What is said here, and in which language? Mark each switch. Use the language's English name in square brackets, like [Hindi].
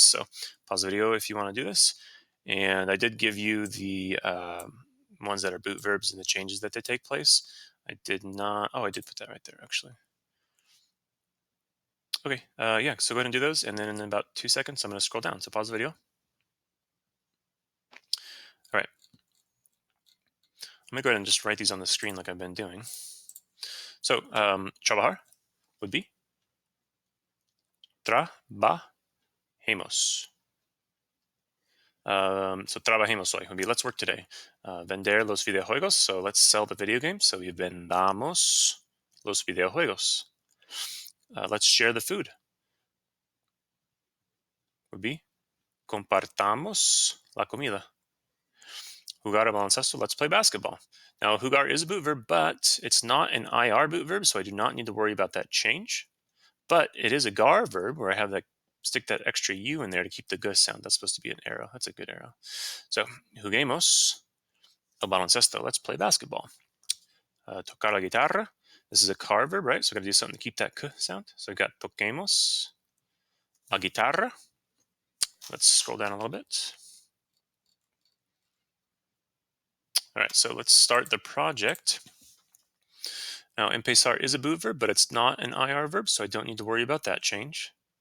[English] So pause the video if you want to do this. And I did give you the ones that are boot verbs and the changes that they take place. I did not. Oh, I did put that right there, actually. Okay, yeah, so go ahead and do those. And then in about 2 seconds, I'm going to scroll down. So pause the video. All right. I'm going to go ahead and just write these on the screen like I've been doing. So trabajar would be trabajemos. So [Spanish] trabajemos hoy [English] would be let's work today. [Spanish] Vender los videojuegos, [English] so let's sell the video games. So we [Spanish] vendamos los videojuegos. [English] Let's share the food. Would be [Spanish] compartamos la comida. Jugar a baloncesto, [English] let's play basketball. Now, jugar is a boot verb, but it's not an IR boot verb, so I do not need to worry about that change. But it is a gar verb where I have that stick that extra U in there to keep the g sound. That's supposed to be an arrow. That's a good arrow. [Spanish] So, juguemos el baloncesto. [English] Let's play basketball. [Spanish] Tocar la guitarra. [English] This is a car verb, right? So I've got to do something to keep that k sound. So I've got [Spanish] toquemos la guitarra. [English] Let's scroll down a little bit. All right, so let's start the project. Now, empezar is a boot verb, but it's not an IR verb, so I don't need to worry about that change.